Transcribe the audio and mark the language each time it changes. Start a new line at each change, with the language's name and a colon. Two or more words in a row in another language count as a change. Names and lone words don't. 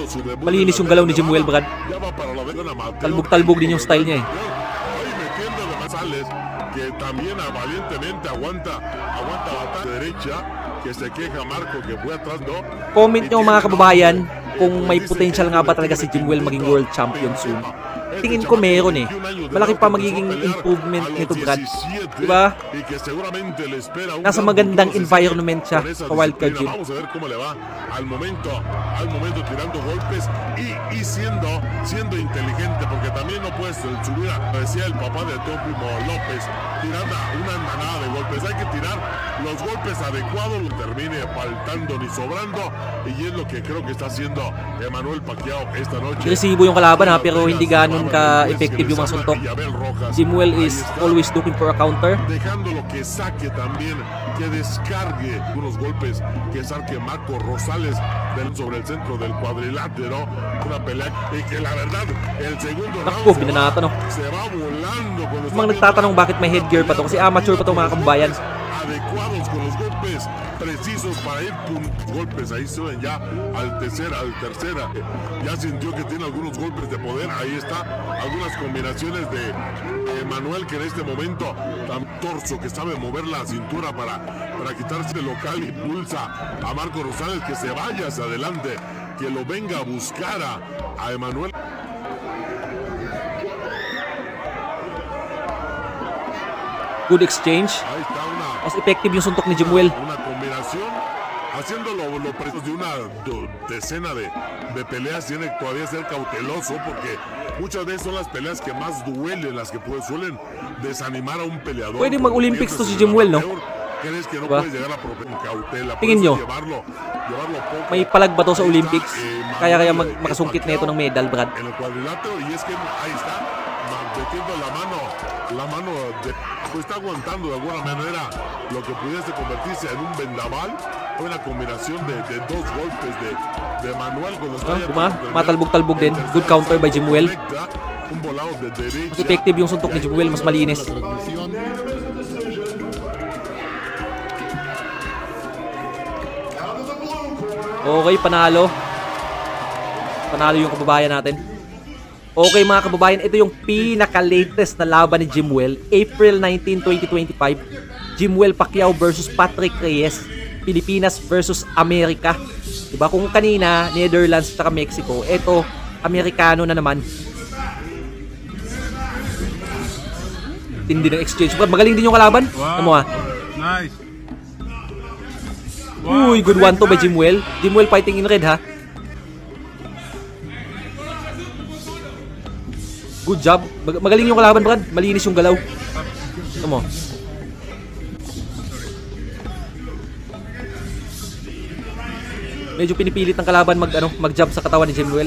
Filipino: Malinis yung galaw ni Jimuel, Brad. Talbog-talbog din yung style niya Comment nyo mga kababayan kung may potential nga ba talaga si Jimuel maging
English: world champion soon.
Filipino: Tingin ko meron Malaki pa magiging improvement nito, Brad. Diba? Nasa magandang environment siya sa Wildcard Gym.
Spanish: Al momento tirando golpes y siendo inteligente, porque también no puedes subir, decía el papá de Teófimo López, tirar una andanada de golpes. Hay que tirar los golpes adecuados, no termine faltando ni sobrando, y es lo que creo que está haciendo Emmanuel Pacquiao esta noche.
Filipino: Resibo yung kalaban pero hindi ganun ka-effective yung mga suntok.
English: Jimuel is always looking for a counter.
Spanish: Dejándolo que saque también, que descargue unos golpes, que saque Marco Rosales sobre el centro del cuadrilátero. Una pelea y que la verdad, el segundo round se va volando.
Filipino: Mga nagtatanong bakit may headgear pa to, kasi amateur pa to mga kababayan.
Spanish: Adecuados con los golpes precisos para ir golpes, ahí suben ya al tercera, ya sintió que tiene algunos golpes de poder, ahí está, algunas combinaciones de Manuel, que en este momento tan torso, que sabe mover la cintura para quitarse el local, y impulsa a Marco Rosales que se vaya hacia adelante, que lo venga a buscar a Emmanuel.
English: Good exchange.
Filipino: Mas effective yung suntok ni Jimuel.
Spanish: Una combinación, haciéndolo de una decena de peleas, tiene que todavía ser cauteloso, porque muchas veces son las peleas que más duelen, las que suelen desanimar a un peleador.
Filipino: Pwede mag-Olympics to si Jimuel, no?
Spanish: crees que no
Filipino: Diba?
Spanish: puedes llegar a con cautela.
Filipino: Tingin nyo,
Spanish: Llevarlo poco.
Filipino: may palag ba to sa Olympics? Kaya makasungkit na ito ng medal, Brad?
Spanish: En el cuadrilátero, y es que ahí está, metiendo la mano pues está aguantando de alguna manera lo que pudiese convertirse en un vendaval. Fue una combinación de dos golpes de Manuel con los
Filipino: matalbog-talbog din.
English: Good counter by Jimuel.
Spanish: un volado de derecha.
Filipino: Mas effective yung suntok ni Jimuel, mas malinis. Okay, panalo. Panalo yung kababayan natin. Okay mga kababayan, ito yung pinaka-latest na laban ni Jimuel.
English: April 19, 2025.
Filipino: Jimuel Pacquiao versus Patrick Reyes. Pilipinas versus Amerika. Diba? Kung kanina, Netherlands at Mexico, ito, Amerikano na naman. Tindi ng exchange. Magaling din yung kalaban. Wow. Ano
English: Nice. Uy, good one to by Jimuel. Jimuel fighting in red, ha? Good job.
Filipino: Magaling yung kalaban, Brad. Malinis yung galaw. Ano mo? Medyo pinipilit ng kalaban mag-jab sa katawan ni Jimuel.